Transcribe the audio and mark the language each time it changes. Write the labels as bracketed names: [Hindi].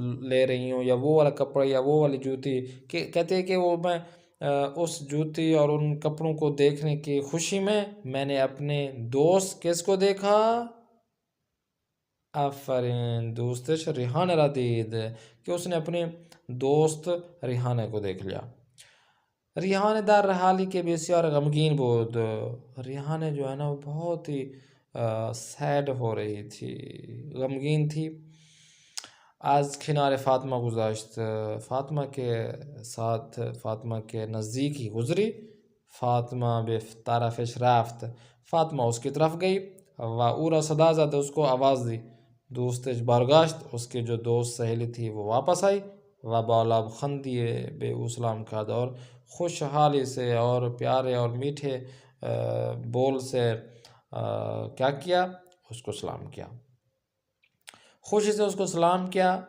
[Urdu] لے رہی ہوں، یا وہ والا کپڑا یا وہ والی جوتی، کہ کہتے ہیں کہ وہ میں اس جوتی اور ان کپڑوں کو دیکھنے کی خوشی میں نے اپنے دوست کس کو دیکھا؟ آفرین، [Persian] دوستش ریحانه را دید، [Urdu] کہ اس نے اپنے دوست ریحانه کو دیکھ لیا. [Persian] ریحانه در حالی که بسیار غمگین بود. [Urdu] ریحانه جو ہے نا وہ بہت ہی سیڈ ہو رہی تھی، غمگین تھی. [Persian] از کنار فاطمہ گذشت، [Urdu] فاطمہ کے ساتھ، فاطمہ کے نزدیک ہی گزری. [Persian] فاطمہ به طرفش رفت، [Urdu] فاطمہ اس کی طرف گئی. [Persian] و او را صدا زد، [Urdu] اس کو آواز دی. [Persian] دوستش برگشت، [Urdu] اس کے جو دوست سہیلی تھی وہ واپس آئی. [Persian] و با لبخندی به او سلام کرد، [Urdu] اور خوشحالی سے اور پیارے اور میٹھے بول سے کیا کیا، اس کو سلام کیا، خوشی سے اس کو سلام کیا.